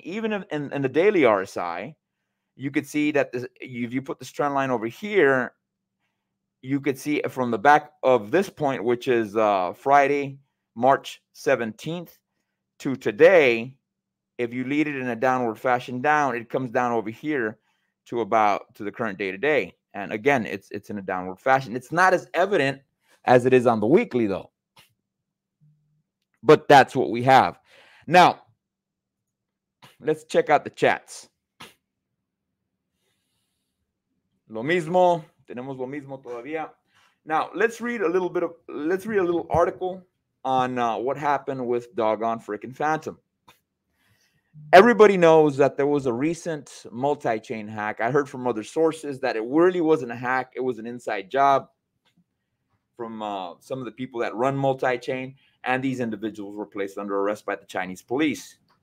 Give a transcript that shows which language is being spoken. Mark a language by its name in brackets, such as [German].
[English] Even in the daily RSI, you could see that if you put this trend line over here, you could see from the back of this point, which is Friday, March 17th to today, if you lead it in a downward fashion down, it comes down over here to the current day today. And again, it's in a downward fashion. It's not as evident as it is on the weekly, though. But that's what we have. Now, let's check out the chats. [Spanish] Lo mismo, tenemos lo mismo todavía. [English] Now, let's read a little article on what happened with doggone freaking Phantom. Everybody knows that there was a recent multi-chain hack. I heard from other sources that it really wasn't a hack. It was an inside job from some of the people that run multi-chain, and these individuals were placed under arrest by the Chinese police.